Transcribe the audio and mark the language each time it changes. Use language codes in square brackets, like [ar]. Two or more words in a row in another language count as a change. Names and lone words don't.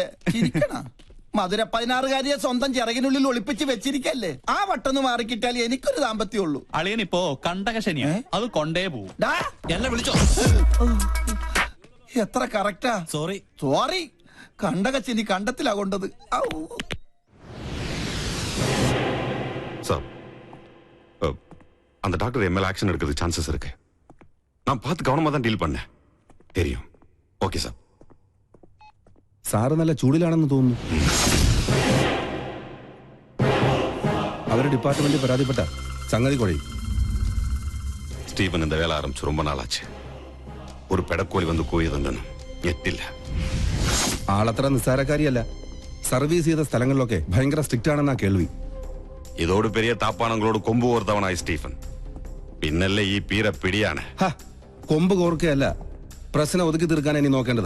[ml] ചിരിക്കണ മധുര 16കാരിയെ സ്വന്തം ചിറകിനുള്ളിൽ ഒളിപ്പിച്ച് വെച്ചിരിക്കല്ലേ. ആ വട്ടൊന്ന് മാറിക്കിട്ടാൽ എനിക്കൊരു ദാമ്പത്യമുള്ളൂ. അളിയൻ ഇപ്പോ കണ്ടകശനിയാ, അത് കൊണ്ടേ പോവും. എന്നെ വിളിച്ചോ? എത്ര കറക്റ്റാ. സോറി. കണ്ടകശനി കണ്ടത്തിലാ കൊണ്ടത്. [ta] சார் அந்த டாக்டர் என் மேல ஆக்ஷன் எடுக்கிறதுக்கு சான்சஸ் இருக்கு. நான் பார்த்து கவனமா தான் டீல் பண்ணேன். தெரியும். [ml] ഓക്കെ സാർ. സാറ് നല്ല ചൂടിലാണെന്ന് തോന്നുന്നു. അവരുടെ ഡിപ്പാർട്ട്മെന്റ് പരാതിപ്പെട്ട സംഗതി കുഴയും. [ta] സ്റ്റീഫൻ இந்த வேலை ஆரம்பிச்சு ரொம்ப நாளாச்சு. [ml] ഒരു പെടക്കോലി വന്ന് കൂയതൊന്നും ഞെട്ടില്ല. ആളത്ര നിസ്സാരക്കാരിയല്ല. സർവീസ് ചെയ്ത സ്ഥലങ്ങളിലൊക്കെ ഭയങ്കര സ്ട്രിക്റ്റ് ആണെന്നാ കേൾവി. ഇതോട് പെരിയ താപ്പാണങ്ങളോട് കൊമ്പ് കോർത്തവനായി സ്റ്റീഫൻ. പിന്നല്ലേ ഈ പീര പിടിയാണ്. കൊമ്പ് കോർക്കുകയല്ല, പ്രശ്നം ഒതുക്കി തീർക്കാൻ ഇനി നോക്കേണ്ടത്.